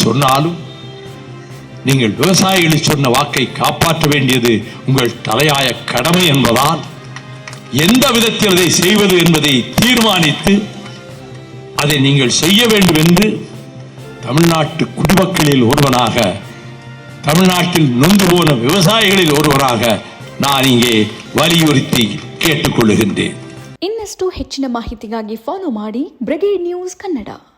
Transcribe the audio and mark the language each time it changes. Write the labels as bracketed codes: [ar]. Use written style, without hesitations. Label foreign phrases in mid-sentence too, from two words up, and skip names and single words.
[ta] சொன்னாலும் நீங்கள் விவசாயிகளுக்கு சொன்ன வாக்கை காப்பாற்ற வேண்டியது உங்கள் தலையாய கடமை என்பதால் எந்த விதத்தில் அதை செய்வது என்பதை தீர்மானித்து அதை நீங்கள் செய்ய வேண்டும் என்று தமிழ்நாட்டு குடிமக்களில் ஒருவனாக, தமிழ்நாட்டில் நொந்து போன விவசாயிகளில் ஒருவராக நான் இங்கே வலியுறுத்தி ಕೇಳಿಕೊಳ್ಳುತ್ತೇನೆ. [kn] ಇನ್ನಷ್ಟು ಹೆಚ್ಚಿನ ಮಾಹಿತಿಗಾಗಿ ಫಾಲೋ ಮಾಡಿ ಬ್ರಿಗೇಡ್ ನ್ಯೂಸ್ ಕನ್ನಡ.